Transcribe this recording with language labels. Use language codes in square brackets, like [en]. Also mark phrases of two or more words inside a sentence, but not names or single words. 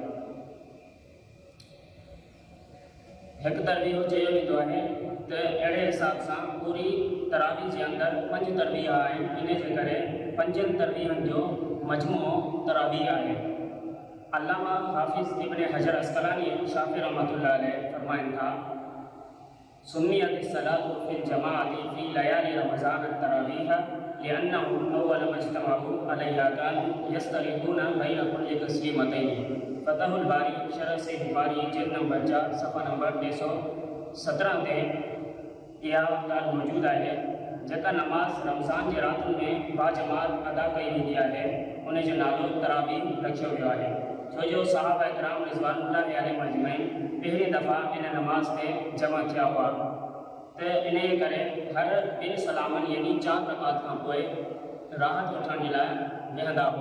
[sd] हिकु तरवीह चयो वेंदो आहे त अहिड़े हिसाब सां पूरी तरावी जे अंदरि 5 तरवीह आहिनि। इन जे करे 5 तरवीहनि जो मजमूओ तरावी आहे। अल्लामा हाफ़िज़ इब्न हजर अस्क़लानी शाफ़ी [ar] رحمة الله عليه [sd] फरमाइनि था [ar] سميت الصلاة في الجماعة في ليالي رمضان التراويح لأنه أول مجتمع عليها كانوا يستريحون بين كل تسليمتين. [sd] फ़तहुल बारी शरह से बुखारी जिल्द नंबर 4 सफ़ा नंबर 217 ते इहा ॻाल्हि मौजूदु आहे। जेका नमाज़ रमज़ान जे रातुनि में बाजमात अदा कई वेंदी आहे उन जो नालो तरावी रखियो वियो आहे। छो जो सहाबा इकराम [ar] رضوان الله عليهم أجمعين [sd] पहिरीं दफ़ा इन नमाज़ ते जमा थिया हुआ त इन करे हर 2 सलामनि यानी 4 रकात खां पोइ राहत वठण जे लाइ वेहंदा हुआ।